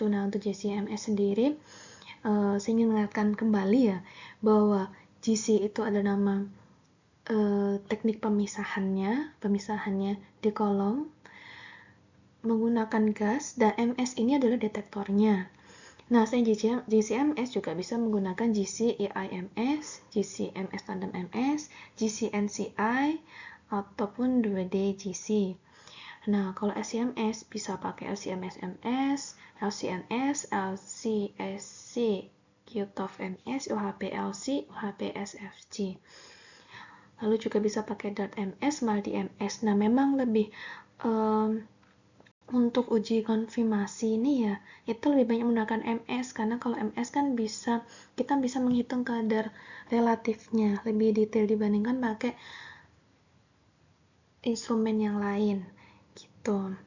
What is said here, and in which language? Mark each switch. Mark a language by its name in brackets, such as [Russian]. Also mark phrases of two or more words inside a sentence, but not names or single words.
[Indonesian] Nah, untuk GCMS sendiri, saya ingin mengingatkan kembali ya, bahwa GC itu ada nama teknik pemisahannya di kolom, menggunakan gas dan MS ini adalah detektornya. Nah, selain GC-MS juga bisa menggunakan GC-EIMS, GC-MS tandem MS, GC-NCI, ataupun 2D GC. Nah, kalau LC-MS bisa pakai LC-MS-MS, LC-NS, LC-SC, QTOF-MS, UHP-LC, UHP-SFG. Lalu juga bisa pakai DART-MS, MALDI-MS. Nah, memang lebih untuk uji konfirmasi ini ya, itu lebih banyak menggunakan MS, karena kalau MS kan kita bisa menghitung kadar relatifnya lebih detail dibandingkan pakai instrumen yang lain gitu.